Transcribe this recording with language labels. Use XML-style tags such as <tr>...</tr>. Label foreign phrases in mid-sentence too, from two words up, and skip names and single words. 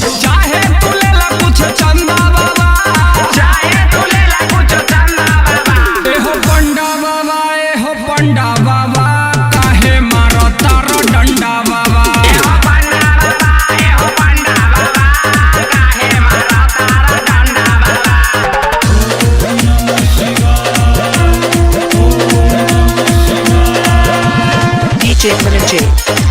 <bho>चाहे तू लेला कुछ चंदा बाबा, चाहे तू लेला कुछ चंदा बाबा। ए हो पंडा बाबा, ए हो पंडा बाबा, काहे मारो तारो डंडा बाबा। ए हो पंडा बाबा, ए हो पंडा बाबा, काहे मारो तारो डंडा बाबा।</bho> <sa>ओम नमः शिवाय, ओम नमः शिवाय।</sa> <bho>DJ Energy.</bho>